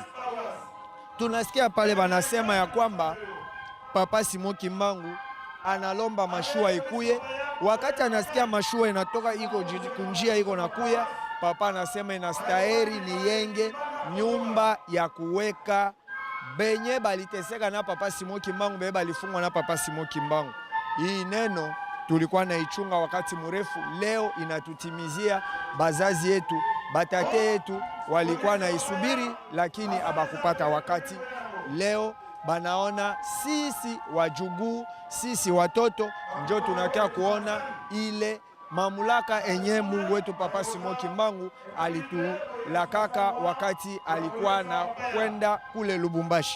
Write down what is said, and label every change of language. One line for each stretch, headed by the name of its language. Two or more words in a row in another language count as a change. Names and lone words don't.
Swahili: Tunasikia pale banasema ya kwamba Papa Simon Kimbangu analomba mashua ikuye. Wakati anasikia mashua inatoka iko kunjia iko nakuya, Papa anasema inastahili ni yenge nyumba ya kuweka benye baliteseka na Papa Simon Kimbangu, bebe balifungwa na Papa Simon Kimbangu. Hii neno tulikuwa naichunga wakati mrefu, leo inatutimizia. Bazazi yetu, batate yetu walikuwa naisubiri, lakini abakupata wakati. Leo banaona sisi wajukuu, sisi watoto njo tunakia kuona ile mamlaka enye Mungu wetu Papa Simon Kimbangu alitulakaka wakati alikuwa na kwenda kule Lubumbashi.